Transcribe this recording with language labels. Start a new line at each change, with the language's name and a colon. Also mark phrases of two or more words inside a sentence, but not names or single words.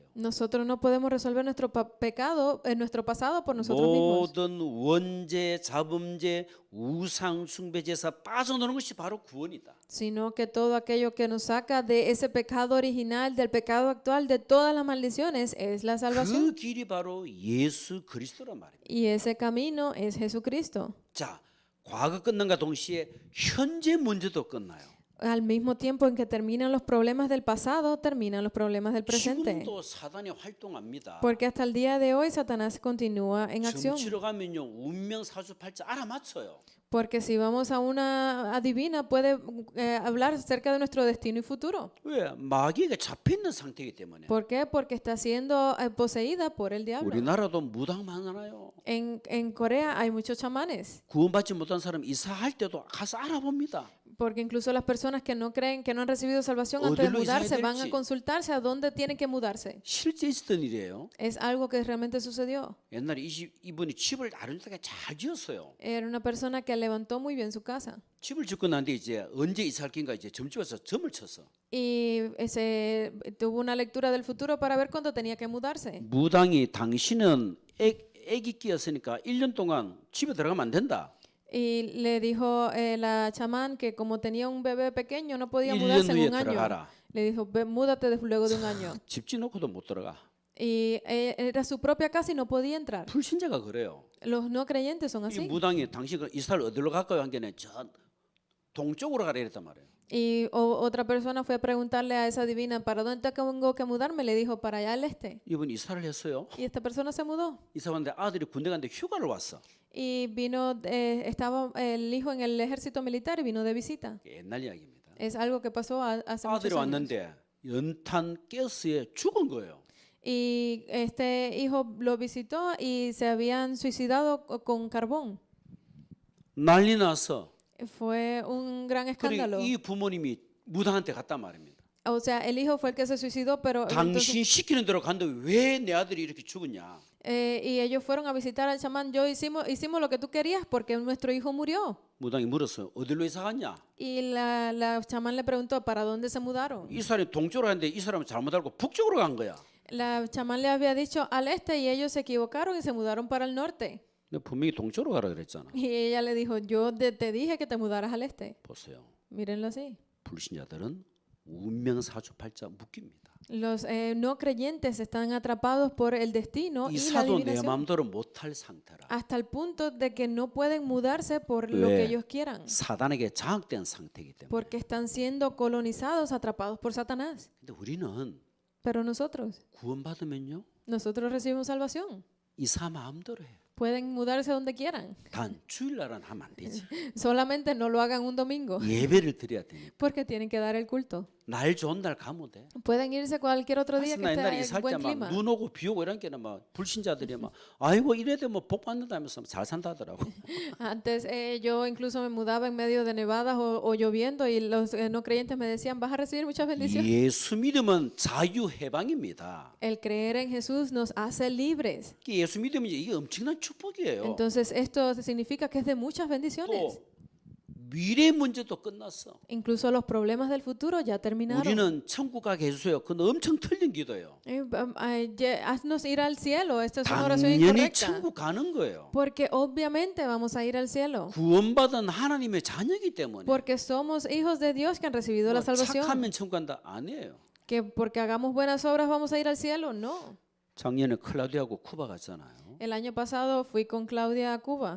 Spanish: Nosotros no podemos resolver nuestro pecado, nuestro pasado por nosotros mismos.
Korean: 모든 원죄, 자범죄, 우상 숭배죄에서 빠져나오는 것이 바로 구원이다.
Spanish: Sino que todo aquello que nos saca de ese pecado original, del pecado actual, de todas las maldiciones, es la
Korean: 그
Spanish: salvación.
Korean: 길이 바로 예수 그리스도란 말입니다.
Spanish: Y ese camino es Jesucristo.
Korean: 자, 과거 끝난과 동시에 현재 문제도 끝나요.
Spanish: Al mismo tiempo en que terminan los problemas del pasado, terminan los problemas del presente.
Korean: 지금도 사단이 활동합니다.
Spanish: Porque hasta el día de hoy Satanás continúa en acción.
Korean: 점치러 가면요 운명 사주팔자 알아맞혀요.
Spanish: Porque si vamos a una adivina puede hablar acerca de nuestro destino y futuro.
Korean: 왜? 마귀에게 잡혀 있는 상태이기 때문에.
Spanish: ¿Por qué? Porque está siendo poseída por el diablo.
Korean: 우리나라도 무당 많아요.
Spanish: En Corea hay muchos chamanes.
Korean: 구원받지 못한 사람 이사할 때도 가서 알아봅니다.
Spanish: Porque incluso las personas que no creen, que no han recibido salvación antes de
Korean: 어디로 이사해야
Spanish: mudarse, van a
Korean: 될지.
Spanish: consultarse a dónde tienen que mudarse.
Korean: 실제 있었던 일이에요.
Spanish: Es algo que realmente sucedió.
Korean: 옛날에 이분이 집을 아름답게 잘 지었어요.
Spanish: Era una persona que levantó muy bien su casa.
Korean: 집을 짓고 난데 이제 언제 이사할 낀가 이제 점집에서 점을 쳤어.
Spanish: Y tuvo una lectura del futuro para ver cuándo tenía que mudarse.
Korean: 무당이 당신은 애기 끼었으니까 1년 동안 집에 들어가면 안 된다.
Spanish: Y le dijo la chamán que como tenía un bebé pequeño no podía
Korean: 1년
Spanish: mudarse en
Korean: 후에
Spanish: un año.
Korean: 들어가라.
Spanish: Le dijo, múdate luego de un año.
Korean: 집 짓놓고도 못 들어가.
Spanish: Y era su propia casa y no podía entrar.
Korean: 불신자가 그래요.
Spanish: Los no creyentes son
Korean: 이
Spanish: así.
Korean: 무당이 당신 이사를 어디로 갈까요? 한 게는 저 동쪽으로 가라 이랬단 말이에요.
Spanish: Y otra persona fue a preguntarle a esa divina, ¿para dónde tengo que mudarme? Le dijo, para allá al este.
Korean: 이분 이사를 했어요.
Spanish: Y esta persona se mudó.
Korean: 이사 왔는데 아들이 군대 갔는데 휴가를 왔어.
Spanish: Y vino, estaba el hijo en el ejército militar y vino de visita.
Korean: 옛날 이야기입니다.
Spanish: Es algo que pasó hace muchos
Korean: 아들이
Spanish: años.
Korean: 왔는데 연탄 가스에 죽은 거예요.
Spanish: Y este hijo lo visitó y se habían suicidado con carbón.
Korean: 난리 났어.
Spanish: Fue un gran
Korean: 그리고
Spanish: escándalo.
Korean: 이 부모님이 무당한테 갔단 말입니다.
Spanish: O sea, el hijo fue el que se suicidó, pero entonces,
Korean: 당신 시키는 대로 간데 왜 내 아들이 이렇게 죽었냐?
Spanish: y ellos fueron a visitar al chamán. Hicimos lo que tú querías porque nuestro hijo murió.
Korean: 무당이 물었어요. 어디로 이사 갔냐?
Spanish: Y la chamán le preguntó, ¿para dónde se mudaron?
Korean: 이 사람이 동쪽으로 갔는데 이 사람은 잘못 알고 북쪽으로 간 거야.
Spanish: La chamán le había dicho al este y ellos se equivocaron y se mudaron para el norte.
Korean: 내가 분명히 동쪽으로 가라 그랬잖아.
Spanish: Y ella le dijo, yo te dije que te mudaras al este.
Korean: 보세요.
Spanish: Mírenlo así.
Korean: 불신자들은 운명사주팔자 묶입니다.
Spanish: Los no creyentes están atrapados por el destino y la
Korean: 이사도 내
Spanish: adivinación
Korean: 마음대로 못할 상태라.
Spanish: hasta el punto de que no pueden mudarse por lo que
Korean: 왜?
Spanish: ellos quieran,
Korean: 사단에게 장악된 상태이기 때문에.
Spanish: porque están siendo colonizados, atrapados por Satanás.
Korean: 근데 우리는
Spanish: Pero nosotros recibimos salvación.
Korean: 이사 마음대로 해.
Spanish: Pueden mudarse donde quieran.
Korean: 단 주일날은 하면 안 되지.
Spanish: Solamente no lo hagan un domingo,
Korean: 예배를 드려야 되니까.
Spanish: porque tienen que dar el culto.
Korean: 날 좋은 날 가면 돼.
Spanish: Pueden irse cualquier otro día
Korean: 그래서
Spanish: que
Korean: 나 옛날에
Spanish: esté
Korean: 이사할
Spanish: buen
Korean: 때막
Spanish: clima.
Korean: 눈 오고 비 오고 이런 게는 막 불신자들이 막 아이고 이래도 뭐 복 받는다면서 잘 산다더라고.
Spanish: Antes yo incluso me mudaba en medio de nevadas o lloviendo y los no creyentes me decían, vas a recibir muchas bendiciones.
Korean: 예수 믿음은 자유 해방입니다.
Spanish: El creer en Jesús nos hace libres.
Korean: 예수 믿음은 이게 엄청난 축복이에요.
Spanish: Entonces esto significa que es de muchas bendiciones.
Korean: 또 미래 문제도 끝났어.
Spanish: Incluso los problemas del futuro ya terminaron.
Korean: 우리는 천국 가게 해주세요. 그건 엄청 틀린 기도예요.
Spanish: Haznos ir al cielo. Esta es una oración
Korean: 당연히
Spanish: incorrecta.
Korean: 천국 가는 거예요.
Spanish: Porque obviamente vamos a ir al cielo.
Korean: 구원받은 하나님의 자녀이기 때문에.
Spanish: Porque somos hijos de Dios que han recibido la salvación.
Korean: 착하면 천국 간다 아니에요.
Spanish: Que porque hagamos buenas obras vamos a ir al cielo. No.
Korean: 작년에 클라우디아하고 쿠바 갔잖아요.
Spanish: El año pasado fui con Claudia a Cuba.